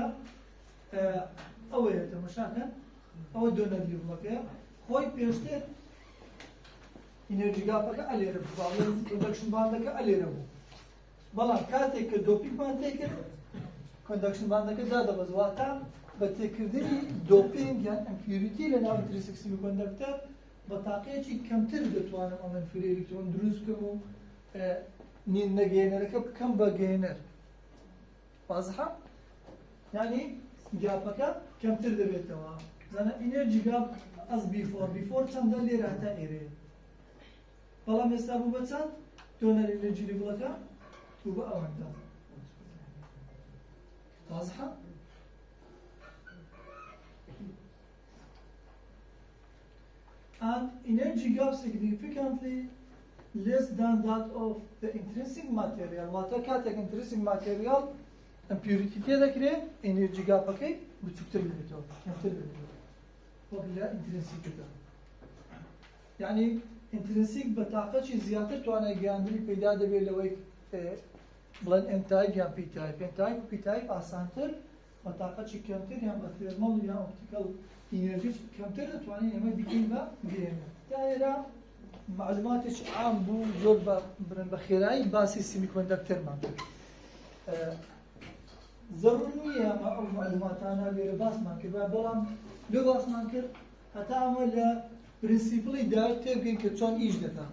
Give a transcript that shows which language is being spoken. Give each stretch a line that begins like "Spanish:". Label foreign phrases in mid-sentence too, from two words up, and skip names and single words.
Central Kurdish: ئەوەیە تەماشاکە ئەوە دۆنەر لیڤڵەکەیە خۆی پێشتر ئینەرجی گاپەکە ئەلێرە بوو باڵێن پرۆدەکشن باندەکە ئەلێرە بوو بەڵام کاتێک کە دۆپینگمان تێکرد کۆندەکشن باندەکە دادەبەزواتە بە تێکردنی دۆپینگ یان ئەمپیوریتی لە ناو ئینترنسیک سیمیکۆندەکتەر بە تاقەیەکی کەمتر دەتوانم ئەمە
English: free electron
Central Kurdish: دروست بکەم و نەگەیەنەرەکە بکەم بە گەیەنەر وازحە؟ یعنی گاپەکە کەمتر دەبێتەوە زانە
English: energy gap as before
Central Kurdish: چەندە لێرە هەتا ئێرەیە بەڵام ئێستا بوو بە چەند دۆنەر ئینەرجی لیڤڵەکە بوو بە ئەوەندە واضحة؟
English: And energy gap significantly less than that of the intrinsic material.
Central Kurdish: واتە کاتێک
English: intrinsic material impurity
Central Kurdish: تێدەکرێت
English: energy gapەکەی
Central Kurdish: بچووکتر بێتەوە کەمتر بێتەوە وەک لە intrinsic-ەکە. یعنی intrinsic بە تاقەتی زیاتر توانای گەیاندنی پەیدا دەبێت لەوەی بڵێن n-type یان p-type. n-type و p-type ئاسانتر بە تاقەتی کەمتر یان بە تێرمەڵ یان
English: optical energy
Central Kurdish: کەمتر دەتوانین ئەمە بکەین بە گەیەنەر. دایرە معلوماتێکی عام بوو زۆر بە خێرایی باسی سیمیکۆندەکتەرمان کرد. ضرور نییە ئەمە ئەو معلوماتانە لێرە باسمان کرد بەڵام لێ باسمان کرد هەتا ئەمە لە پرینسیپڵی دایۆد تێبگەین کە چۆن ئیش دەکات.